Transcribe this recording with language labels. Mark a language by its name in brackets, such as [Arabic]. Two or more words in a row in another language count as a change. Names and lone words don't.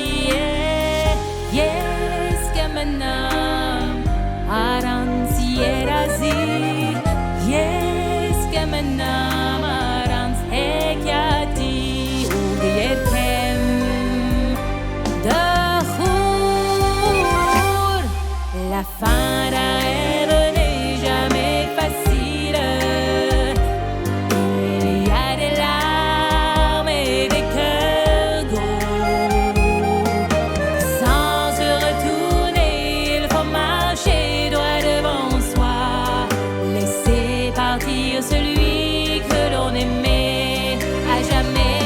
[Armenian] Ես կմնամ առանց երազի Ես կմնամ առանց հեքիաթի ու երգեմ [French] դխուր La fara n'est jamais facile Il y a des larmes et des cœurs gros Sans se retourner il faut marcher droit devant soi Laisser partir celui que l'on aimait à jamais.